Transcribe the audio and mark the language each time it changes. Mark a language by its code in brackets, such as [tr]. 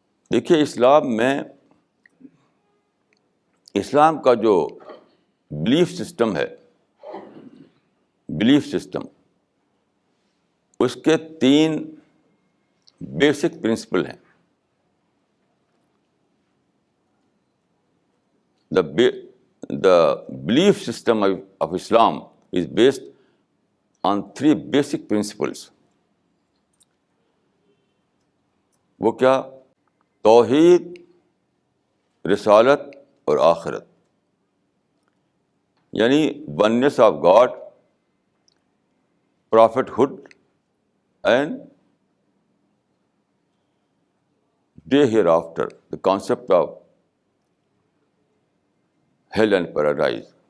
[ur] دیکھیے، اسلام کا جو بلیف سسٹم ہے، بلیف سسٹم، اس کے 3 بیسک پرنسپل ہیں. [en] The belief system of Islam is based on 3 basic principles. [ur] وہ کیا؟ توحید، رسالت اور آخرت. [en] یعنی oneness of God, prophethood and day hereafter, the concept of hell and paradise.